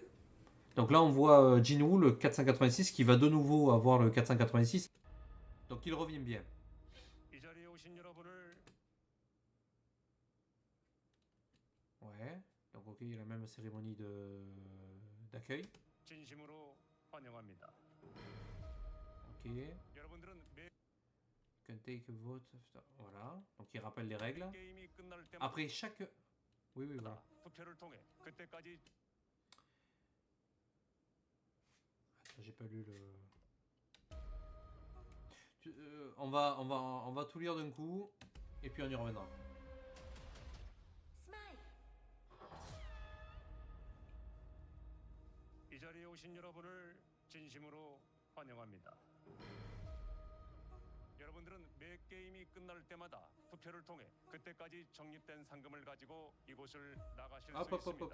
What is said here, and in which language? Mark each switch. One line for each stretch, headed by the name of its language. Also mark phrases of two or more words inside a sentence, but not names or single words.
French: Donc là on voit Jinwoo, le 486, qui va de nouveau avoir le 486. Donc il revient bien. Ouais, donc ok, il y a la même cérémonie d'accueil. Ok.
English: Can take a vote.
French: Voilà, donc il rappelle les règles. Après chaque... Oui, voilà. Attends, j'ai pas lu le... on va tout lire d'un coup, et puis on y reviendra.
Korean: 이 자리에 오신 여러분을 진심으로 환영합니다. 여러분들은 매 게임이 끝날 때마다 투표를 통해 그때까지 적립된 상금을 가지고 이곳을 나가실 수 있습니다.